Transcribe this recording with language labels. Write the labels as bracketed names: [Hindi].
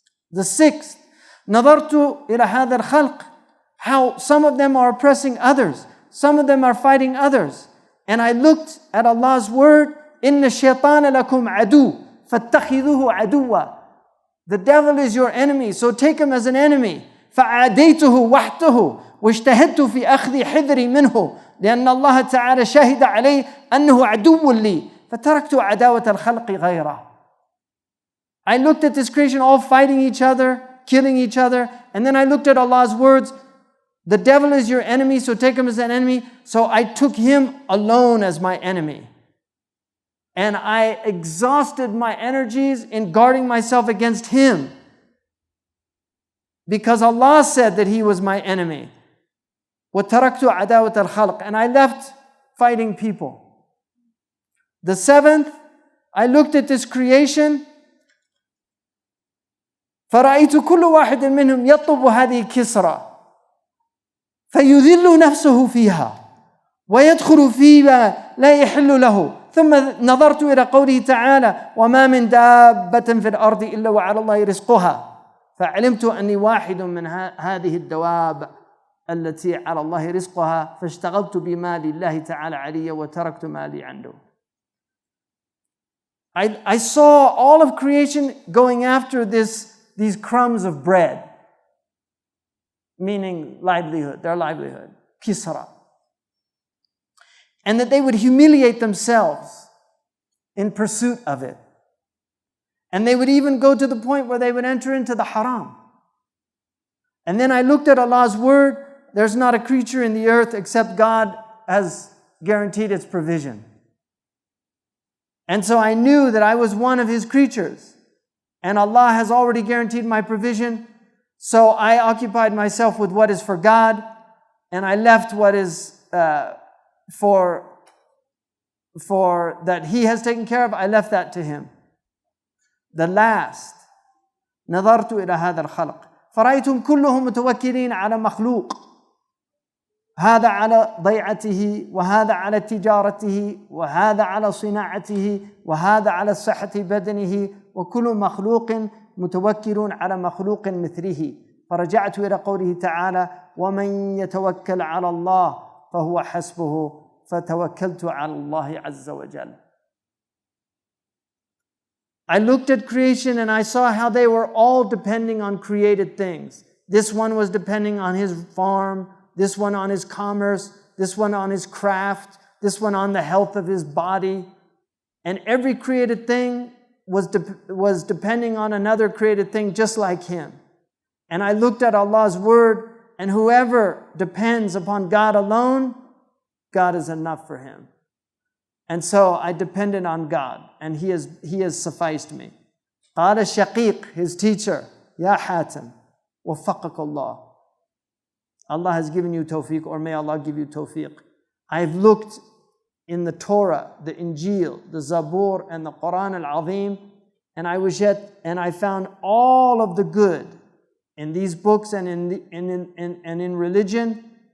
[English] The sixth, [Arabic] نظرت إلى هذا الخلق, [English] how some of them are oppressing others, some of them are fighting others. And I looked at Allah's word, [Arabic] إِنَّ الشَّيْطَانَ لَكُمْ عَدُوٌّ فَاتَّخِذُوهُ عَدُوًّا. [English] The devil is your enemy, so take him as an enemy. [Arabic] فَعَادَيْتُهُ وَحْتَهُ وَاجْتَهَدْتُ فِي أَخْذِ حِذْرِي مِنْهُ لأن الله تعالى شهد عليه أنه عدو لي فتركت عداوة الخلق غيره. [English] I looked at this creation all fighting each other, killing each other, and then I looked at Allah's words, the devil is your enemy, so take him as an enemy. So I took him alone as my enemy. And I exhausted my energies in guarding myself against him. Because Allah said that he was my enemy. [Arabic] وَتَرَكْتُ عَدَاوَةَ الْخَلْقِ, [English] and I left fighting people. The seventh, I looked at this creation, [Arabic] فَرَأَيْتُ كُلُّ وَاحِدٍ مِّنْهُمْ يَطْلُبُ هَذِهِ كِسْرًا فَيُذِلُّ نَفْسَهُ فِيهَا وَيَدْخُلُ فِيمَا لَا يَحِلُّ لَهُ ثم نظرت إلى قوله تعالى وما من دابة في الأرض إلا وعلى الله رزقها فعلمت أني واحد من هذه الدواب التي على الله رزقها فاشتغلت بما لله تعالى علي وتركت ما لي عنده. [English] I saw all of creation going after these crumbs of bread, meaning livelihood, their livelihood, kisra. And that they would humiliate themselves in pursuit of it. And they would even go to the point where they would enter into the haram. And then I looked at Allah's word. There's not a creature in the earth except God has guaranteed its provision. And so I knew that I was one of His creatures. And Allah has already guaranteed my provision. So I occupied myself with what is for God. And I left what is for that He has taken care of, I left that to Him. The last, [Arabic] نظرت إلى هذا الخلق فرأيتهم كلهم متوكلين على مخلوق هذا على ضيعته وهذا على تجارته وهذا على صناعته وهذا على صحة بدنه وكل مخلوق متوكل على مخلوق مثله فرجعت إلى قوله تعالى ومن يتوكل على الله فهو حسبه فتوكلت على الله عز وجل. [English] I looked at creation and I saw how they were all depending on created things. This one was depending on his farm, this one on his commerce, this one on his craft, this one on the health of his body. And every created thing was depending on another created thing just like him. And I looked at Allah's word, and whoever depends upon God alone, God is enough for him. And so I depended on God, and He has sufficed me. [Arabic] قال الشقيق, [English] his teacher, [Arabic] يا حاتم وفقك الله. [English] Allah has given you tawfiq, or may Allah give you tawfiq. I've looked in the Torah, the Injil, the Zabur, and the Quran al-Azim, and I found all of the good in these books and in religion.